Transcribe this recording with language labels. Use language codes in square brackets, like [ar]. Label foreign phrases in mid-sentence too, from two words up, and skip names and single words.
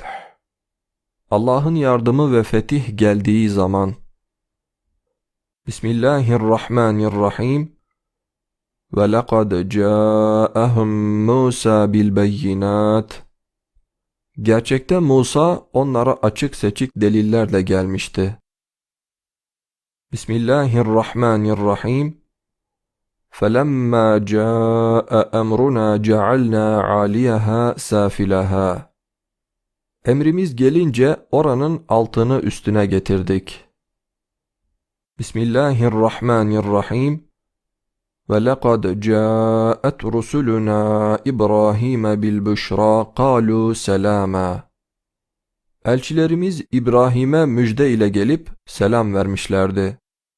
[tr] Allah'ın yardımı ve fetih geldiği zaman. [ar] بسم الله الرحمن الرحيم. ولقد جاءهم موسى بالبينات. [tr] Gerçekte Musa onlara açık seçik delillerle gelmişti. [ar] بسم الله الرحمن الرحيم. فَلَمَّا جَاءَ أَمْرُنَا جَعَلْنَا عَالِيَهَا سَافِلَهَا. [tr] Emrimiz gelince oranın altını üstüne getirdik. [ar] بسم الله الرحمن الرحيم. وَلَقَدْ جَاءَتْ رُسُلُنَا إِبْرَاهِيمَ بِالْبُشْرَى قَالُوا سَلَامًا. [tr] Elçilerimiz İbrahim'e müjde ile gelip selam vermişlerdi.